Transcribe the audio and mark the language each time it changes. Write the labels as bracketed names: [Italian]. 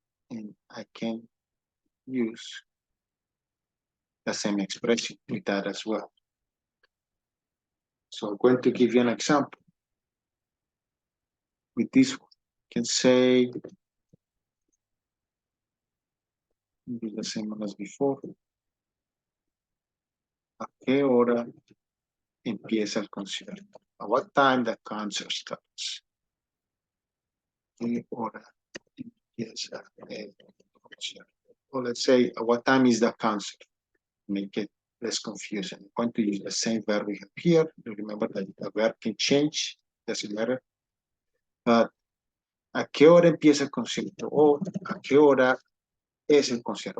[English] And I can use the same expression with that as well. So I'm going to give you an example with this one. You can say, be the same one as before. [Spanish] ¿A qué hora empieza el concierto? [English] At what time the concert starts? [Spanish] ¿A qué hora empieza el concierto? [English] Or let's say, at what time is the concert? Make it less confusing. I'm going to use the same verb we have here. Remember that the verb can change, doesn't matter. But [Spanish] ¿a qué hora empieza el concierto? O ¿a qué hora es el concierto?